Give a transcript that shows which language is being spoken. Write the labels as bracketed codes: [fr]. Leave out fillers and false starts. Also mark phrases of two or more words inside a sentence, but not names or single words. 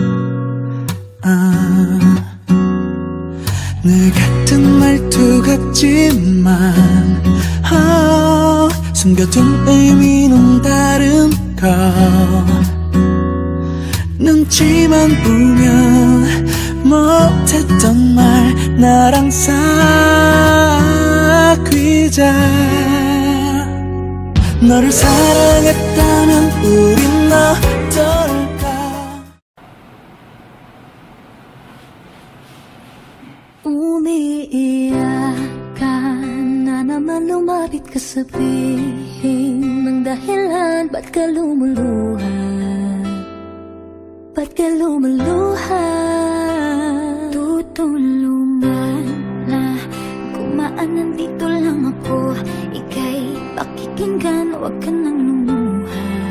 [ko] 늘 같은 말투 같지만 숨겨둔 의미는 다른 것 눈치만 보면 못했던 말 나랑 사귀자 너를 사랑했다면 우린 어떨까 [tl] umiiyakan na naman lumapit ka sabihin ng dahilan ba't ka lumuluha ba't ka lumuluha tutulungan na kumaan nandito lang ako ika'y pakikinggan huwag ka nang lumuha